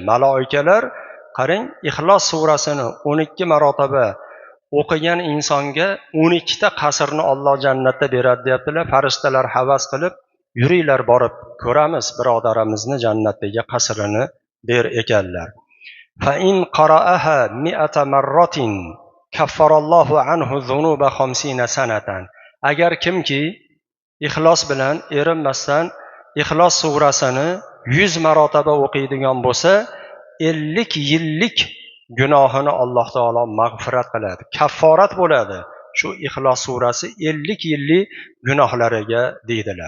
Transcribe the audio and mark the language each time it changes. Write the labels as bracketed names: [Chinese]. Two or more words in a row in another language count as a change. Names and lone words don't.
[Uzbek] Maloikalar qarang, Ixlos surasini 12 marotaba o'qigan insonga 12 ta qasrni Alloh jannatda beradi deyaptilar. Farishtalar havas qilib, yuringlar borib ko'ramiz, birodarimizni jannatdagi qasrini der ekanlar. [Arabic] فإن قرأها 100 مرة كفر الله عنه ذنوب 50 سنة, [Uzbek] agar kimki ixlos bilan erinmasdan Ixlos surasini 100 marotaba o'qiydigan bo'lsa, 50 yillik gunohini Alloh taolo mag'firat qiladi, kafforat bo'ladi. Shu Ixlos surasi 50 yillik gunohlariga deydilar.